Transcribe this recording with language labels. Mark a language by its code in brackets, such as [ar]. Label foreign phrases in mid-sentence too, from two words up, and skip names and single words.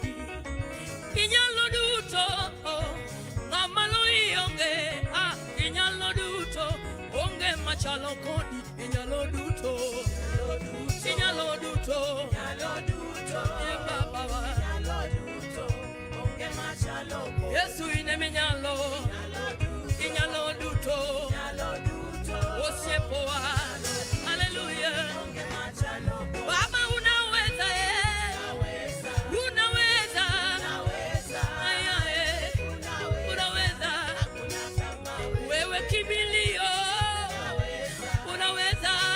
[luo] Inyalo duto, ngamalo ionge, inyalo duto, onge machalo kodi. Inyalo duto, Yesu ine minyalo, inyalo duto, osiepoa, haleluya. [sw] Baba unaweza, unaweza, unaweza, wewe kimbilio, unaweza.